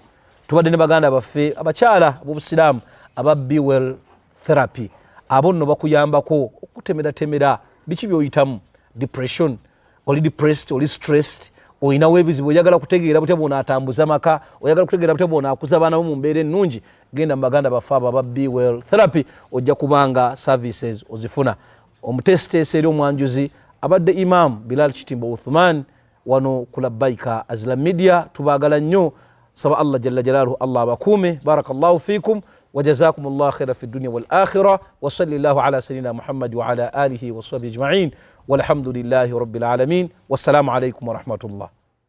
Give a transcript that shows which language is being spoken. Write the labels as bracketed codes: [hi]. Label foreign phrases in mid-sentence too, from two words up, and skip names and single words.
[lg] Tubadde ne baganda baffe abakyala ab'obusiraamu aba Be Well Therapy, abo nno bakuyambako okutemeratemera biki byoyitamu, depression, oli depressed, oli stressed, oyinawo ebizibu, oyagala kutegeera butya bw'onaatambuza maka, oyagala kutegeera butya bw'onaakuza abaana bo mu mbeera ennungi, genda mu baganda baffe abo aba Be Well Therapy, ojja kubanga services ozifuna. Omuteesiteesi eri omwanjuzi abadde Imam Bilal Kitimbo Uthman wano ku Labbaika Azlam Media. Tubaagala nnyo, saba Allah [ar] جل جلاله [lg] Allah abakuume. [ar] بارك الله فيكم وجزاكم الله خيرا في الدنيا والآخرة وصلى الله على سيدنا محمد وعلى آله وصحبه أجمعين والحمد لله رب العالمين. والسلام عليكم ورحمة الله.